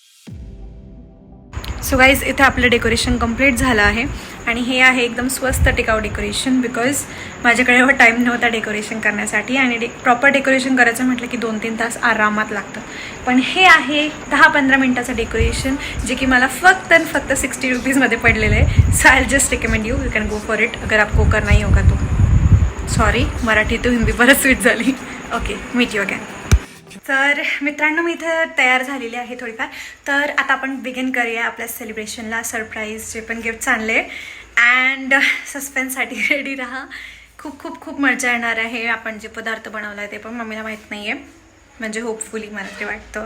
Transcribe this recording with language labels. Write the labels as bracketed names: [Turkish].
[Marathi] So guys इथे आपलं decoration complete झालं आहे आणि हे आहे एकदम स्वस्त टिकाऊ डेकोरेशन बिकॉज माझ्याकडे एवढा टाईम नव्हता डेकोरेशन करण्यासाठी आणि प्रॉपर डेकोरेशन करायचं म्हटलं की 2-3 तास आरामात लागतं. पण हे आहे 10-15 मिनटाचं डेकोरेशन जे की मला फक्त 60 रुपीजमध्ये पडलेलं आहे. [English] so I just recommend you can go for it [Hindi] अगर आपको करना ही होगा तो. [Marathi] सॉरी मराठी तो हिंदी परत स्विच झाली. [English] Okay meet you again. [Marathi] तर मित्रांनो मी इथं तयार झालेली आहे थोडीफार. तर आता आपण बिगिन करूया आपल्या सेलिब्रेशनला. सरप्राईज जे पण गिफ्ट्स आणले अँड सस्पेन्ससाठी रेडी राहा. खूप खूप खूप मजा येणार आहे. आपण जे पदार्थ बनवला आहे ते पण मम्मीला माहीत नाही आहे, म्हणजे होपफुली मला ते वाटतं.